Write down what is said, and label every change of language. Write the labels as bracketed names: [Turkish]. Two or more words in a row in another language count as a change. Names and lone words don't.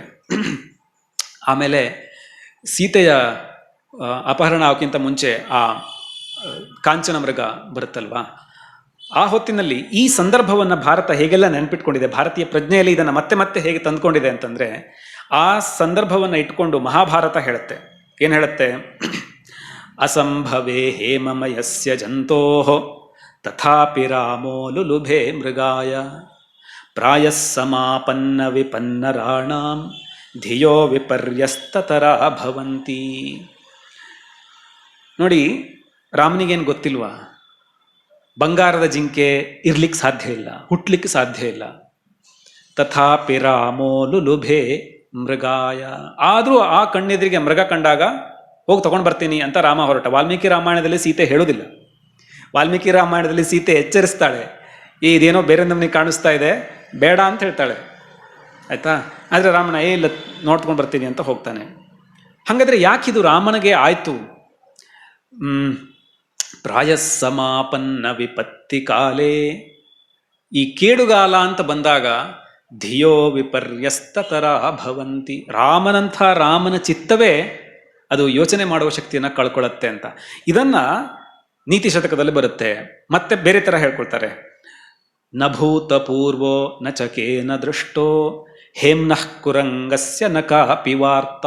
[Kannada] ಆಮೇಲೆ ಸೀತೆಯ ಅಪಹರಣ ಆಗೋಕ್ಕಿಂತ ಮುಂಚೆ ಆ ಕಾಂಚನ ಮೃಗ ಬರುತ್ತಲ್ವಾ, ಆ ಹೊತ್ತಿನಲ್ಲಿ ಈ ಸಂದರ್ಭವನ್ನು ಭಾರತ ಹೇಗೆಲ್ಲ ನೆನಪಿಟ್ಕೊಂಡಿದೆ, ಭಾರತೀಯ ಪ್ರಜ್ಞೆಯಲ್ಲಿ ಇದನ್ನು ಮತ್ತೆ ಮತ್ತೆ ಹೇಗೆ ತಂದ್ಕೊಂಡಿದೆ ಅಂತಂದರೆ, ಆ ಸಂದರ್ಭವನ್ನು ಇಟ್ಕೊಂಡು ಮಹಾಭಾರತ ಹೇಳುತ್ತೆ. ಏನು ಹೇಳುತ್ತೆ? [Sanskrit] ಅಸಂಭವೇ ಹೇಮಮಯಸ್ಯ ಜಂತೋ ತಥಾಪಿ ರಾಮೋ ಲುಲುಭೆ ಮೃಗಾಯ ಪ್ರಾಯಸ್ಸಮಾಪನ್ನ ವಿಪನ್ನರಾಣಾಂ ಧಿಯೋ ವಿಪರ್ಯಸ್ತತರಾ ಭವಂತಿ. [Kannada] ನೋಡಿ, ರಾಮನಿಗೇನು ಗೊತ್ತಿಲ್ವಾ? ಬಂಗಾರದ ಜಿಂಕೆ ಇರ್ಲಿಕ್ಕೆ ಸಾಧ್ಯ ಇಲ್ಲ, ಹುಟ್ಲಿಕ್ಕೆ ಸಾಧ್ಯ ಇಲ್ಲ. [Sanskrit] ತಥಾಪಿ ರಾಮೋ ಲುಲುಭೆ ಮೃಗಾಯ. [Kannada] ಆದರೂ ಆ ಕಣ್ಣೆದುರಿಗೆ ಮೃಗ ಕಂಡಾಗ ಹೋಗಿ ತಗೊಂಡು ಬರ್ತೀನಿ ಅಂತ ರಾಮ ಹೊರಟ. ವಾಲ್ಮೀಕಿ ರಾಮಾಯಣದಲ್ಲಿ ಸೀತೆ ಹೇಳೋದಿಲ್ಲ. ವಾಲ್ಮೀಕಿ ರಾಮಾಯಣದಲ್ಲಿ ಸೀತೆ ಎಚ್ಚರಿಸ್ತಾಳೆ, ಇದೇನೋ ಬೇರೆ ನಮ್ಮನಿಗೆ ಕಾಣಿಸ್ತಾ ಇದೆ, ಬೇಡ ಅಂತ ಹೇಳ್ತಾಳೆ, ಆಯ್ತಾ? ಆದರೆ ರಾಮನ ಇಲ್ಲ, ನೋಡ್ಕೊಂಡು ಬರ್ತೀನಿ ಅಂತ ಹೋಗ್ತಾನೆ. ಹಾಗಾದರೆ ಯಾಕಿದು ರಾಮನಿಗೆ ಆಯಿತು? [Sanskrit] ಪ್ರಾಯಸ್ಸಮಾಪನ್ನ ವಿಪತ್ತಿ ಕಾಲೇ, [Kannada] ಈ ಕೇಡುಗಾಲ ಅಂತ ಬಂದಾಗ [Sanskrit] ಧಿಯೋ ವಿಪರ್ಯಸ್ತತರ ಭವಂತಿ. [Kannada] ರಾಮನ ಚಿತ್ತವೇ ಅದು ಯೋಚನೆ ಮಾಡುವ ಶಕ್ತಿಯನ್ನು ಕಳ್ಕೊಳ್ಳುತ್ತೆ ಅಂತ. ಇದನ್ನು ನೀತಿ ಶತಕದಲ್ಲಿ ಬರುತ್ತೆ. ಮತ್ತೆ ಬೇರೆ ಥರ ಹೇಳ್ಕೊಳ್ತಾರೆ. [Sanskrit] ನ ಭೂತ ಪೂರ್ವೋ ನ ಚಕೇನ ದೃಷ್ಟೋ ಹೇಮ್ನಃ ಕುರಂಗಸ್ಯ ನ ಕಾಪಿ ವಾರ್ತಾ.